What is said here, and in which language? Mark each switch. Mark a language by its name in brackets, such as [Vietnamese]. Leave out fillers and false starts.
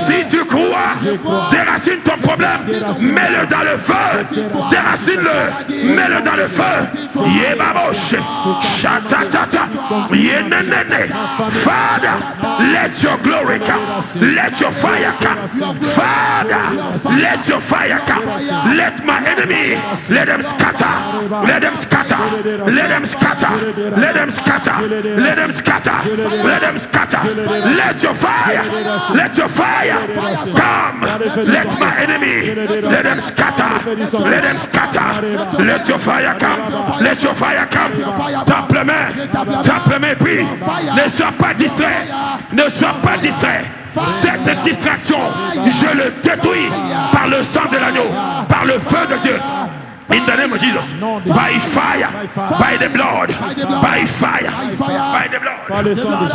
[French] Si tu crois, déracine ton problème, mets-le dans le feu, déracine-le, mets-le dans le feu. Yebabosh, shatatata, yenenene. [English] Father, let your glory come, let your fire come. Father, let your fire come. Let my enemy, let them scatter, let them scatter, let them scatter, let them scatter, let them scatter, let them scatter. Let your fire come. Let my enemy, let them scatter, let them scatter. Let your fire come, let your fire come. [French] Tape les mains, prie. Ne sois pas distrait, ne sois pas distrait. Cette distraction, je le détruis par le sang de l'agneau, par le feu de Dieu. [English] In the name of Jesus, by fire, by the blood, by fire, by the blood.